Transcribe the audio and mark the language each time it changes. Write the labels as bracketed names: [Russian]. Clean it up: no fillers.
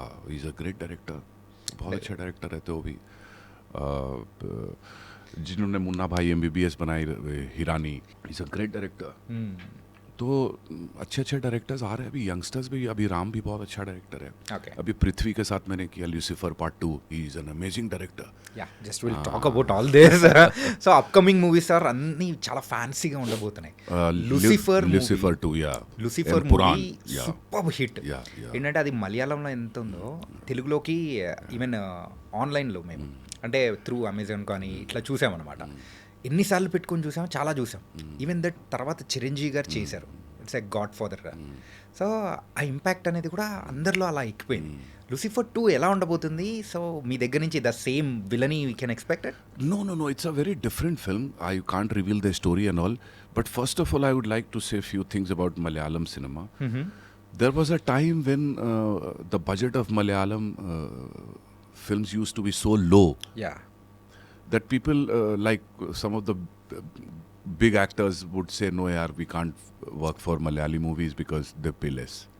[English] he is a great director, [Hindi] बहुत अच्छे director रहते वो भी। जिन्होंने मुन्ना भाई MBBS बनाई, Hirani, is a great director. तो अच्छे अच्छे डायरेक्टर्स आ रहे हैं, अभी यंगस्टर्स भी, अभी राम भी बहुत अच्छा डायरेक्टर है। [English] Okay. [Hindi] अभी पृथ्वी के साथ मैंने किया Lucifer part 2, [English] He is an amazing director. Yeah, just will talk about all this. [Telugu] So upcoming movies are అన్ని చాలా ఫ్యాన్సీగా ఉండబోతున్నాయి. Lucifer 2, yeah, Lucifer Pooran, movie yeah, super hit. [English] Yeah, yeah. [Telugu] ఏంటంటే అది మలయాళంలో ఎంత ఉందో తెలుగులోకి ఈవెన్ ఆన్లైన్లో మేము అంటే త్రూ అమెజాన్ కానీ ఇట్లా చూసామన్నమాట. ఎన్నిసార్లు పెట్టుకొని చూసాము, చాలా చూసాం. ఈవెన్ దట్ తర్వాత చిరంజీవి గారు చేశారు, it's a God father. So ఆ ఇంపాక్ట్ అనేది కూడా అందరిలో అలా ఎక్కిపోయింది. లూసిఫర్ 2 ఎలా ఉండబోతుంది? సో మీ దగ్గర నుంచి the same villainy we can expected? [English] No, it's a very different film. I can't reveal the story and all, but first of all I would like to say a few things about Malayalam cinema. There was a time when the budget of Malayalam films used to be so low [Telugu] yeah. [English] that people like some of the big actors would say, no yaar, we can't work for Malayali movies because they pay less.